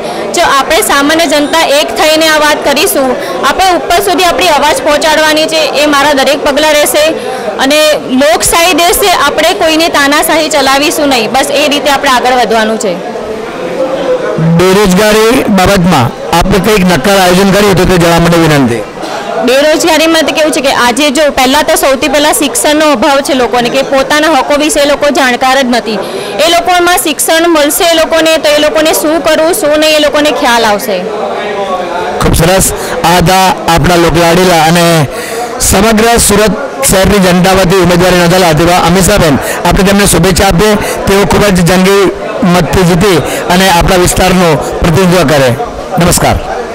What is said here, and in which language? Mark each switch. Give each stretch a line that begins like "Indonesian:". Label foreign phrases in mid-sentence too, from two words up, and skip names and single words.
Gujarati: જો આપણે સામાન્ય જનતા એક થઈને આ વાત કરીશું, આપણે ઉપર સુધી આપણી અવાજ પહોંચાડવાની છે, એ મારા દરેક પગલાં રહેશે। અને લોકશાહી દેશ છે, આપણે કોઈની તાનાશાહી ચલાવીશું નહીં, બસ એ રીતે આપણે આગળ વધવાનું છે। બેરોજગારી બાબતમાં આપણે કંઈક નક્કર આયોજન કર્યું તો તે જણાવવા માટે વિનંતી। બેરોજગારી માં તો કેવું છે કે આજ જો પહેલા તો સૌથી પહેલા શિક્ષણનો અભાવ છે, લોકોને કે પોતાના હકો વિશે લોકો જાણકાર જ નથી। એ લોકોમાં શિક્ષણ મળશે એ લોકોને તો એ લોકોને શું કરવું શું નહીં એ લોકોને ખ્યાલ આવશે। ખૂબ સરસ। આ થા આપણા લોકલાડીલા અને સમગ્ર સૂરત શહેરની જનતા વતી ઉમેદવારી નોંધાવેલા તેવા અમીષાબેન, આપણે तेમને શુભેચ્છા આપીએ તેઓ ખૂબ જ જંગી મતથી જીતી અને આપણા વિસ્તારનું પ્રતિનિધિત્વ કરે। નમસ્કાર।